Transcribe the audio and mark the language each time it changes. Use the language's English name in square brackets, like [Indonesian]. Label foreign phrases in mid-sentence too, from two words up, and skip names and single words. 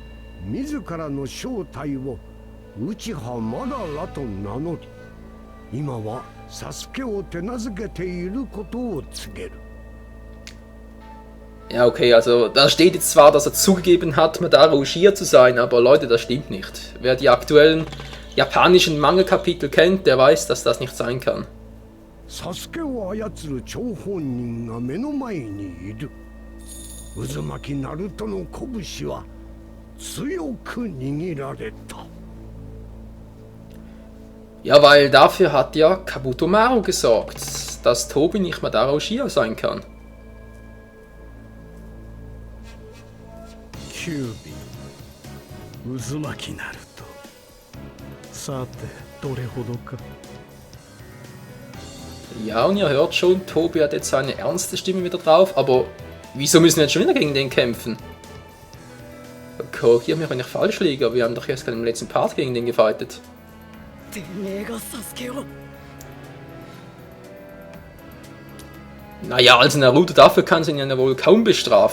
[German] Ja, okay, also da steht jetzt zwar, dass er zugegeben hat, Madara Uchiha zu sein, aber Leute, das stimmt nicht. Wer die aktuellen japanischen Manga-Kapitel kennt, der weiß, dass das nicht sein kann. [Japanese] Sasukeを操る張本人が目の前にいる。渦巻きナルトの拳は強く握られた。 [German] Ja, weil dafür hat ja Kabuto Maru gesorgt. dass Tobi nicht Madara Uchiha sein kann. [Japanese] キュービ渦巻きナルトさてどれほどか [German] Ja, und ihr hört schon, Tobi hat jetzt seine ernste Stimme wieder drauf, aber wieso müssen wir jetzt schon wieder gegen den kämpfen? Korrigiert mich, wenn ich falsch liege, aber wir haben doch erst gerade im letzten Part gegen den gefightet. Naja, also Naruto dafür kann sie ihn ja wohl kaum bestraft.